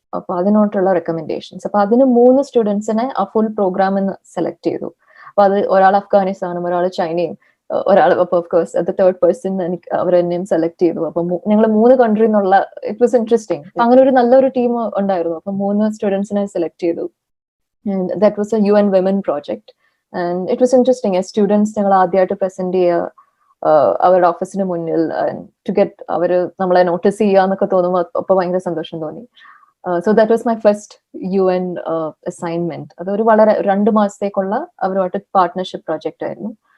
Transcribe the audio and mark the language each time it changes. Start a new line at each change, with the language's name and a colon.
Malayalam: അപ്പൊ അതിനോട്ടുള്ള റെക്കമെൻഡേഷൻസ്. അപ്പൊ അതിന് 3 സ്റ്റുഡൻസിനെ ആ ഫുൾ പ്രോഗ്രാമിൽ നിന്ന് സെലക്ട് ചെയ്തു. അപ്പൊ അത് ഒരാൾ അഫ്ഗാനിസ്ഥാനും ഒരാൾ ചൈനയും ഒരാൾ. അപ്പൊ ഓഫ് കോഴ്സ് അത് തേർഡ് പേഴ്സൺ എനിക്ക് അവർ എന്നെയും സെലക്ട് ചെയ്തു. അപ്പൊ ഞങ്ങൾ 3 കൺട്രി എന്നുള്ള
English: It was interesting.
Malayalam: അങ്ങനെ ഒരു നല്ലൊരു ടീം ഉണ്ടായിരുന്നു. അപ്പൊ 3 സ്റ്റുഡൻസിനെ സെലക്ട് ചെയ്തു.
English: And that was a UN Women project. And it was interesting. As students,
Malayalam: ഞങ്ങൾ ആദ്യമായിട്ട് പ്രസന്റ് ചെയ്യുക അവരുടെ ഓഫീസിന് മുന്നിൽ ടു ഗെറ്റ് അവര് നമ്മളെ നോട്ടീസ് ചെയ്യുക എന്നൊക്കെ തോന്നുമ്പോൾ അപ്പൊ ഭയങ്കര സന്തോഷം തോന്നി.
English: So that was my first UN assignment.
Malayalam: അതൊരു വളരെ 2 മാസത്തേക്കുള്ള അവരുമായിട്ട് പാർട്ട്ണർഷിപ്പ് പ്രോജക്റ്റ് ആയിരുന്നു.